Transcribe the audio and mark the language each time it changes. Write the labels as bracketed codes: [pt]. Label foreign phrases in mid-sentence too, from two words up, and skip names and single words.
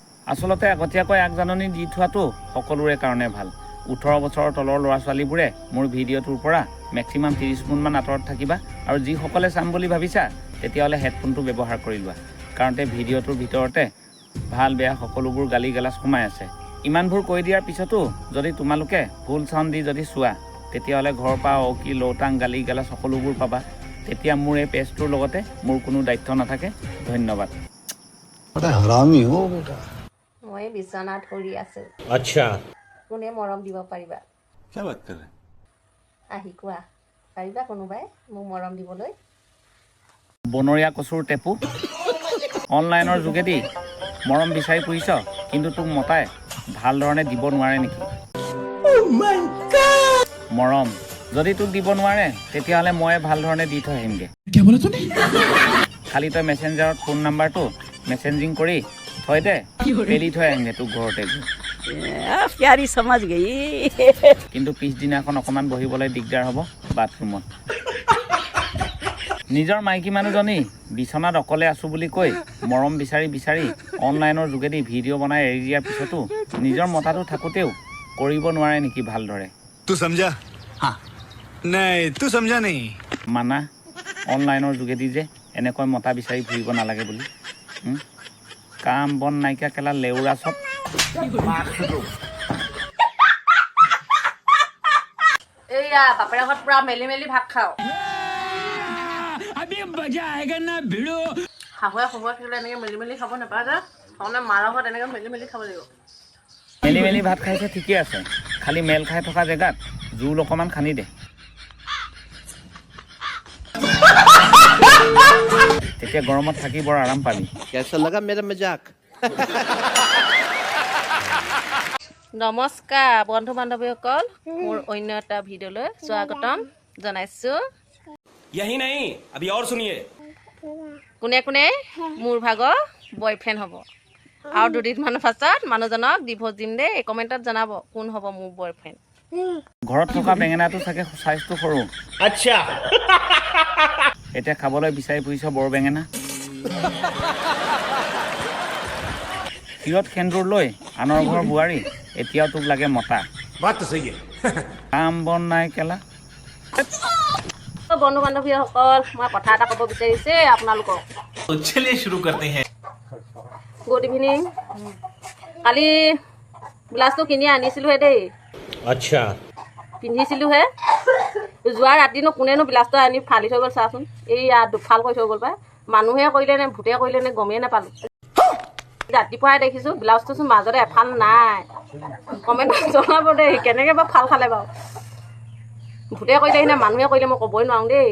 [as] আচলতে আগতীয়াকৈ আগজাননী দি থোৱাটো সকলোৰে কাৰণে ভাল 18 বছৰৰ তলৰ ল'ৰা ছোৱালীবোৰে মোৰ ভিডিঅ'টোৰ পৰা মেক্সিমাম 30 গুণমান আঁতৰত থাকিবা আৰু যিসকলে চাম বুলি ভাবিছা তেতিয়াহ'লে হেডফোনটো ব্যৱহাৰ কৰি লোৱা কাৰণ ভিডিঅ'টোৰ ভিতৰতে ভাল বেয়া সকলোবোৰ গালি গালাজ সোমাই আছে ইমানবোৰ কৈ দিয়াৰ পিছতো যদি তোমালোকে [en] ফুল চাউণ্ড [as] দি যদি চোৱা তেতিয়াহ'লে ঘৰৰ পৰা অকি লৌটাং গালি গালাজ সকলোবোৰ পাবা তেতিয়া মোৰ এই পেজটোৰ লগতে মোৰ কোনো দায়িত্ব নাথাকে ধন্যবাদ [hi] बड़ा हरामी हो बेटा [as] মই বিছনাত পৰি আছো [hi] अच्छा [as] কোনে মৰম দিব পাৰিবা [hi] क्या बात कर रहे हैं [as] আহি কোৱা পাৰিবা কোনোবাই মোক মৰম দিবলৈ বনৰীয়া কচুৰ টেপু অনলাইনৰ যোগেদি মৰম বিচাৰি ফুৰিছ কিন্তু তোক মতাই ভাল ধৰণে দিব নোৱাৰে নেকি মৰম যদি তোক দিব নোৱাৰে তেতিয়াহ'লে মই ভাল ধৰণে দি থৈ আহিমগে খালি তই মেছেঞ্জাৰত ফোন নাম্বাৰটো মেছেঞ্জিং কৰি থৈ দে পেলি থৈ আহিমগে তোক ঘৰতে [hi] प्यारी समझ गई [as] কিন্তু পিছদিনাখন অকণমান বহিবলৈ দিগদাৰ হ'ব বাথৰুমত নিজৰ মাইকী মানুহজনী বিচনাত অকলে আছো বুলি কৈ মৰম বিচাৰি বিচাৰি অনলাইনৰ যোগেদি ভিডিঅ' বনাই এৰি দিয়াৰ পিছতো নিজৰ মতাটো থাকোঁতেও কৰিব নোৱাৰে নেকি ভালদৰে [hi] तू समझा हाँ नहीं तू समझा नहीं [as] মানা অনলাইনৰ যোগেদি যে এনেকৈ মতা বিচাৰি ফুৰিব নালাগে বুলি কাম বন নাইকিয়া কেলা লেউৰা চব এইয়া বাপেৰ ঘৰত পুৰা মেলি মেলি ভাত খাওঁ শাহুৱে শহুৱে থাকিলে এনেকৈ মেলি মেলি খাব নাপায় যে তাৰমানে মাৰ ঘৰত এনেকৈ মেলি মেলি খাব লাগিব মেলি মেলি ভাত খাইছে ঠিকে আছে খালি মেল খাই থকা জেগাত জোল অকণমান খানি দে তেতিয়া গৰমত থাকি বৰ আৰাম পাবি [hi] कैसा लगा मेरा मजाक [as] নমস্কাৰ বন্ধু বান্ধৱীসকল মোৰ অন্য এটা ভিডিঅ'লৈ স্বাগতম জনাইছোঁ [hi] यही नहीं अभी और सुनिए [as] কোনে কোনে মোৰ ভাগৰ বয়ফ্ৰেণ্ড হ'ব আৰু দুদিনমানৰ পাছত মানুহজনক ডিভ'ৰ্চ দিম দেই কমেণ্টত জনাব কোন হ'ব মোৰ বয়ফ্ৰেণ্ড ঘৰত থকা বেঙেনাটো চাগে চাইজটো সৰু [hi] अच्छा [as] এতিয়া খাবলৈ বিচাৰি ফুৰিছ বৰ বেঙেনা শিৰত সেন্দুৰ লৈ আনৰ ঘৰ বোৱাৰী এতিয়াও তোক লাগে মতা [hi] बात तो सही है [as] কাম বন নাই কেলা বন্ধু বান্ধৱীসকল মই কথা এটা ক'ব বিচাৰিছে আপোনালোকক [hi] तो चलिए शुरू करते हैं [en] গুড ইভিনিং [as] কালি ব্লাউজটো কিনি আনিছিলোঁহে দেই [hi] अच्छा [as] পিন্ধিছিলোঁহে যোৱা ৰাতিনো কোনেনো ব্লাউজটো আনি ফালি থৈ গ'ল চাচোন এইয়া দুফাল কৰি থৈ গ'ল পাই মানুহে কৰিলে নে ভূতে কৰিলে নে গমেই নাপালোঁ ৰাতিপুৱাই দেখিছোঁ ব্লাউজটোচোন মাজতে এফাল নাই কমেণ্টত জনাব দেই কেনেকৈ বাৰু ফাল খালে বাৰু ভূতে কৰিলে নে মানুহে কৰিলে মই ক'বই নোৱাৰোঁ দেই